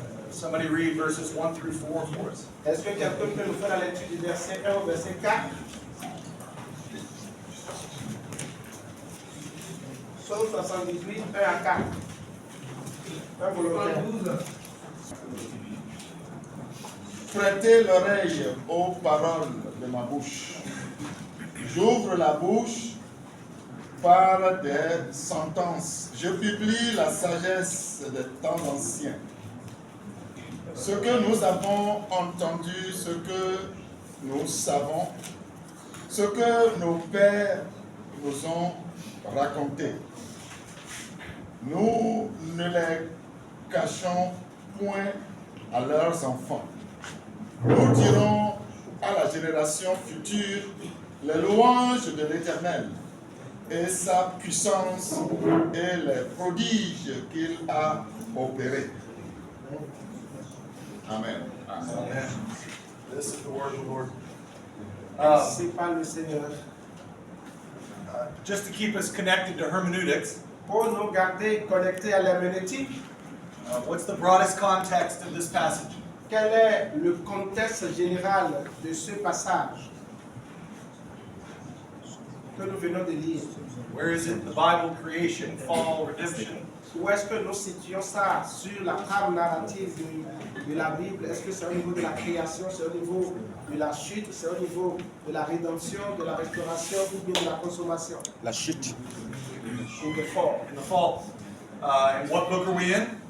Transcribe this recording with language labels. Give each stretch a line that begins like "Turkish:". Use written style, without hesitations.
English: Somebody read verses 1 through 4 for us.
French: est-ce que quelqu'un peut nous faire la lecture du verset 1 au verset 4? Psaume 78, 1 à 4. Un volontaire. 12. Prêtez l'oreille aux paroles de ma bouche. J'ouvre la bouche par des sentences. Je publie la sagesse des temps anciens. Ce que nous avons entendu, ce que nous savons, ce que nos pères nous ont raconté. Nous ne les cachons point à leurs enfants. Nous dirons à la génération future les louanges de l'Éternel et sa puissance et les prodiges qu'il a opérés. Amen. Amen.
English: This is the word of the Lord.
French: C'est pas le Seigneur.
English: Just to keep us connected to hermeneutics,
French: Pour nous garder connectés à l'herméneutique,
English: what's the broadest context of this passage?
French: quel est le contexte général de ce passage que nous venons de lire?
English: Where is it? The Bible, creation, fall, redemption.
French: Où est-ce que nous situons ça sur la trame narrative de la Bible? Est-ce que c'est au niveau de la création, c'est au niveau de la chute, c'est au niveau de la rédemption, de la restauration ou bien de la consommation? La chute. Ou de fort.
English: In the fall. And what book are we in?